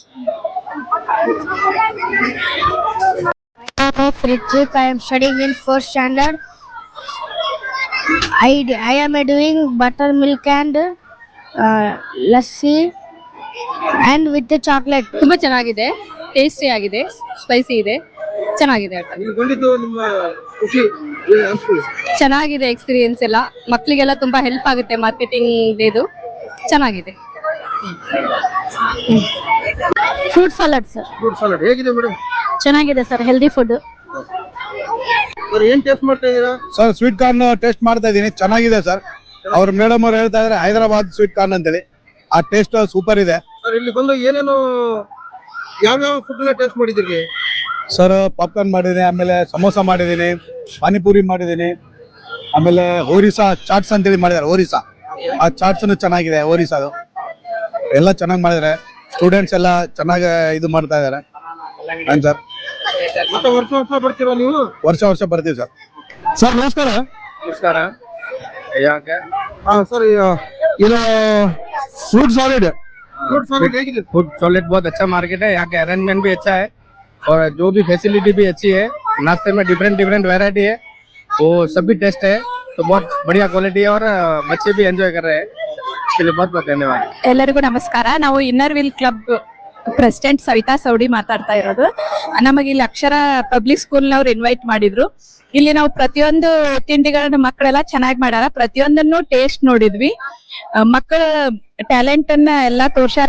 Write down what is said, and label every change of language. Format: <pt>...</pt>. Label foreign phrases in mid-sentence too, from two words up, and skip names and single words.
<en>My name is Ritvik. I am studying in 4th standard. I am doing buttermilk and lassi and with the chocolate.</en> <kn>ತುಂಬಾ ಚೆನ್ನಾಗಿದೆ, ಟೇಸ್ಟಿ ಆಗಿದೆ, ಸ್ಪೈಸಿ ಇದೆ, ಚೆನ್ನಾಗಿದೆ. ಚೆನ್ನಾಗಿದೆ ಎಕ್ಸ್ಪೀರಿಯನ್ಸ್ ಎಲ್ಲ. ಮಕ್ಕಳಿಗೆಲ್ಲ ತುಂಬಾ ಹೆಲ್ಪ್ ಆಗುತ್ತೆ ಮಾರ್ಕೆಟಿಂಗ್ ಇದು. ಚೆನ್ನಾಗಿದೆ.</kn> <en>Fruit salad, sir.</en> <kn>ಫ್ರೂಟ್ ಸಲಾಡ್ ಹೇಗಿದೆ ಮೇಡಮ್? ಚೆನ್ನಾಗಿದೆ ಸರ್,</kn> <en>healthy food.</en> <kn>ಸರ್ ಏನ್ ಟೇಸ್ಟ್ ಮಾಡ್ತಾ ಇದ್ದೀರಾ? ಸರ್</kn> <en>sweet corn</en> <kn>ಟೇಸ್ಟ್ ಮಾಡ್ತಾ ಇದ್ದೀನಿ, ಚೆನ್ನಾಗಿದೆ ಸರ್. ಅವ್ರ ಮೇಡಮ್ ಅವ್ರು ಹೇಳ್ತಾ ಇದಾರೆ ಹೈದರಾಬಾದ್</kn> <en>sweet corn</en> <kn>ಅಂತೇಳಿ. ಆ ಟೇಸ್ಟ್ ಸೂಪರ್ ಇದೆ ಸರ್. ಇಲ್ಲಿ ಬಂದು ಏನೇನು ಯಾವ್ಯಾವ ಫುಡ್ ಟೇಸ್ಟ್ ಮಾಡಿದಿರಿ? ಸರ್. ಪಾಪ್ಕಾರ್ನ್ ಮಾಡಿದ್ದೀನಿ, ಆಮೇಲೆ ಸಮೋಸ ಮಾಡಿದ್ದೀನಿ, ಪಾನಿಪುರಿ ಮಾಡಿದ್ದೀನಿ, ಆಮೇಲೆ ಒರಿಸ್ಸಾ ಚಾಟ್ಸ್ ಅಂತೇಳಿ ಮಾಡಿದ್ದಾರೆ. ಒರಿಸ್ಸಾ ಆ ಚಾಟ್ಸ್ ಚೆನ್ನಾಗಿದೆ. ಒರಿಸ್ಸಾದು ಎಲ್ಲ ಚೆನ್ನಾಗಿ ಮಾಡಿದ್ದಾರೆ. ಸ್ಟೂಡೆಂಟ್ಸ್ ಎಲ್ಲ ಚೆನ್ನಾಗಿ ಇದು ಮಾಡ್ತಾ ಇದಾರೆ. ಸರ್ ವರ್ಷ ಬರ್ತೀರಾ ನೀವು? ವರ್ಷ ಬರ್ತೀವಿ ಸರ್. ಸರ್ ನಮಸ್ಕಾರ. ನಮಸ್ಕಾರ. ಯಾಕೆ</kn> <hi>सर ये</hi> <en>fruit solid</en> <hi>है।</hi> <en>food solid</en> <hi>बहुत अच्छा मार्केट है। यहाँ का अरेंजमेंट भी अच्छा है और जो भी फैसिलिटी भी अच्छी है। नाश्ते में</hi> <en>different variety</en> <hi>है, वो सब भी टेस्ट है, तो बहुत बढ़िया क्वालिटी है और बच्चे भी एंजॉय कर रहे हैं। इसके लिए बहुत बहुत धन्यवाद।</hi> <kn>ಎಲ್ಲರಿಗೂ ನಮಸ್ಕಾರ. ನಾವು ಇನ್ನರ್ ವಿಲ್ ಕ್ಲಬ್ ಪ್ರೆಸಿಡೆಂಟ್ ಸವಿತಾ ಸೌಡಿ ಮಾತಾಡ್ತಾ ಇರೋದು. ನಮಗೆ ಇಲ್ಲಿ ಅಕ್ಷರ ಪಬ್ಲಿಕ್ ಸ್ಕೂಲ್ನವ್ರು ಇನ್ವೈಟ್ ಮಾಡಿದ್ರು. ಇಲ್ಲಿ ನಾವು ಪ್ರತಿಯೊಂದು ತಿಂಡಿಗಳನ್ನ ಮಕ್ಕಳೆಲ್ಲ ಚೆನ್ನಾಗಿ ಮಾಡ್ಯಾರ. ಪ್ರತಿಯೊಂದನ್ನು ಟೇಸ್ಟ್ ನೋಡಿದ್ವಿ. ಮಕ್ಕಳ ಟ್ಯಾಲೆಂಟ್ ಅನ್ನ ಎಲ್ಲಾ ತೋರ್ಸ್ಯಾರ.</kn>